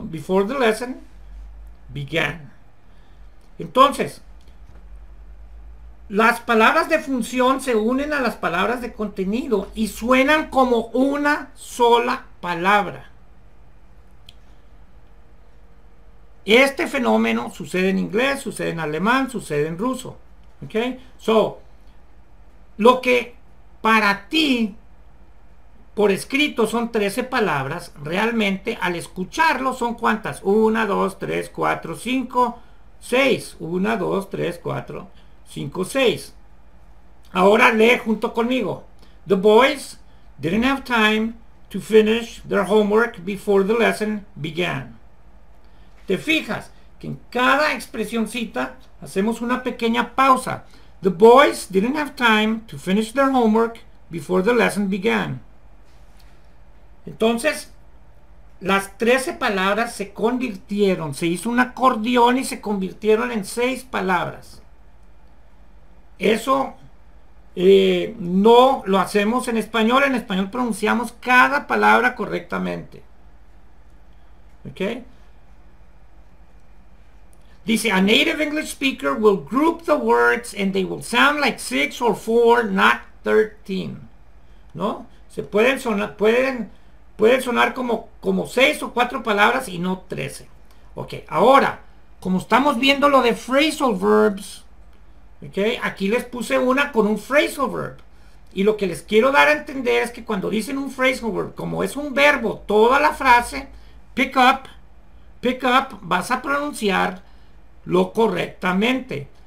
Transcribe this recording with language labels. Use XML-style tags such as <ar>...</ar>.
<en>Before the lesson began.</en> <es>Entonces, las palabras de función se unen a las palabras de contenido y suenan como una sola palabra. Este fenómeno sucede en inglés, sucede en alemán, sucede en ruso. ¿Ok?</es> <en>So,</en> <es>lo que para ti por escrito son 13 palabras, realmente al escucharlo son ¿cuántas? 1, 2, 3, 4, 5, 6. 1, 2, 3, 4, 5, 6. Ahora lee junto conmigo.</es> <en>The boys didn't have time to finish their homework before the lesson began.</en> <es>Te fijas que en cada expresioncita hacemos una pequeña pausa.</es> <en>The boys didn't have time to finish their homework before the lesson began.</en> <es>Entonces, las 13 palabras se convirtieron, se hizo un acordeón y se convirtieron en 6 palabras. Eso no lo hacemos en español pronunciamos cada palabra correctamente. ¿Ok?</es> <en>Dice, a native English speaker will group the words and they will sound like 6 or 4, not 13.</en> <es>¿No? Se pueden sonar, pueden sonar como 6 o 4 palabras y no 13. Ok, ahora, como estamos viendo lo de phrasal verbs, okay, aquí les puse una con un phrasal verb. Y lo que les quiero dar a entender es que cuando dicen un phrasal verb, como es un verbo, toda la frase, pick up, vas a pronunciar lo correctamente.</es>